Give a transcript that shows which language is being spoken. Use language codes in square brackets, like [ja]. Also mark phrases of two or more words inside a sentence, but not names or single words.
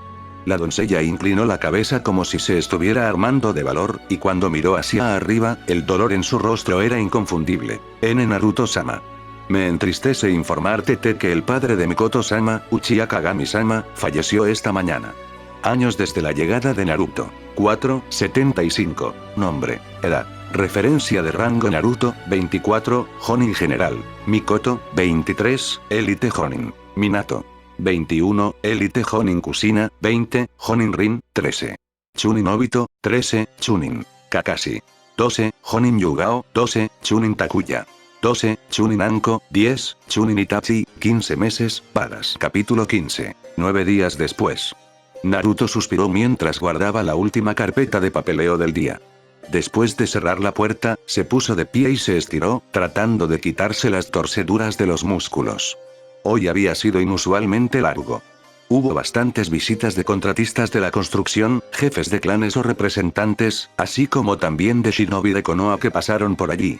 [es] La doncella inclinó la cabeza como si se estuviera armando de valor, y cuando miró hacia arriba, el dolor en su rostro era inconfundible. Naruto-sama. Me entristece informarte que el padre de Mikoto-sama, Uchiha Kagami-sama, falleció esta mañana. Años desde la llegada de Naruto. 4,75. Nombre, edad. Referencia de rango Naruto, 24, Jonin General. Mikoto, 23, Elite Jonin. Minato. 21, Elite Jonin Kusina, 20, Jonin Rin, 13. Chunin Obito, 13, Chunin. Kakashi. 12, Jonin Yugao, 12, Chunin Takuya. 12, Chunin Anko, 10, Chunin Itachi, 15 meses, Paras. Capítulo 15. 9 días después. Naruto suspiró mientras guardaba la última carpeta de papeleo del día. Después de cerrar la puerta, se puso de pie y se estiró, tratando de quitarse las torceduras de los músculos. Hoy había sido inusualmente largo. Hubo bastantes visitas de contratistas de la construcción, jefes de clanes o representantes, así como también de shinobi de Konoha que pasaron por allí.